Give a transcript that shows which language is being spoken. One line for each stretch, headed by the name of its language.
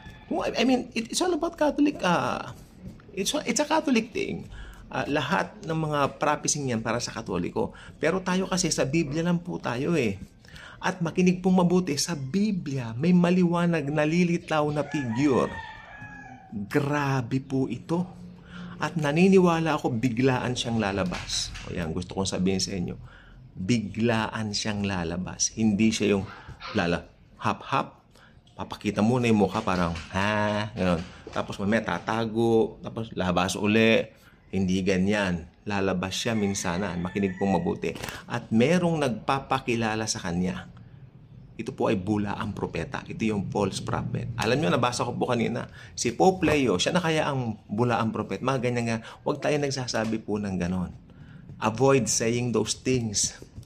English: I mean, it's all about Catholic, it's a Catholic thing.
Filipino: Lahat ng mga prophecy niyan para sa Katoliko. Pero tayo kasi sa Biblia lang po tayo eh. At makinig pong mabuti, sa Biblia may maliwanag, nalilitaw na figure. Grabe po ito. At naniniwala ako biglaan siyang lalabas. O yan, gusto kong sabihin sa inyo. Biglaan siyang lalabas. Hindi siya yung hap-hap. Papakita muna yung mukha parang, gano'n. Tapos mamaya tatago, tapos labas uli. Hindi ganyan. Lalabas siya minsanan. Makinig pong mabuti. At merong nagpapakilala sa kanya. Ito po ay bulaang propeta. Ito yung false prophet. Alam nyo, nabasa ko po kanina. Si Pope Leo, siya na kaya ang bulaang prophet. Mga ganyan nga. Huwag tayo nagsasabi po ng ganon.
English: Avoid saying those things.